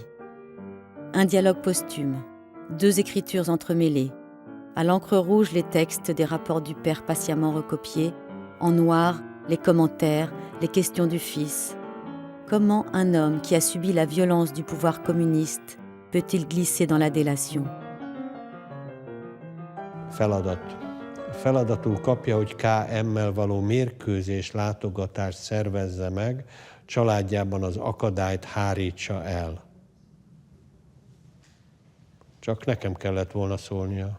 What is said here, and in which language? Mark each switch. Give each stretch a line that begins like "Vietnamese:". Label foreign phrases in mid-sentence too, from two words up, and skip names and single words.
French: Un dialogue posthume, 2 écritures entremêlées. À l'encre rouge, les textes des rapports du père patiemment recopiés. En noir, les commentaires, les questions du fils. Comment un homme qui a subi la violence du pouvoir communiste peut-il glisser dans la délation?
Hungarian: Feladatul kapja, hogy KM-mel való mérkőzés látogatást szervezze meg, családjában az akadályt hárítsa el. Csak nekem kellett volna szólnia.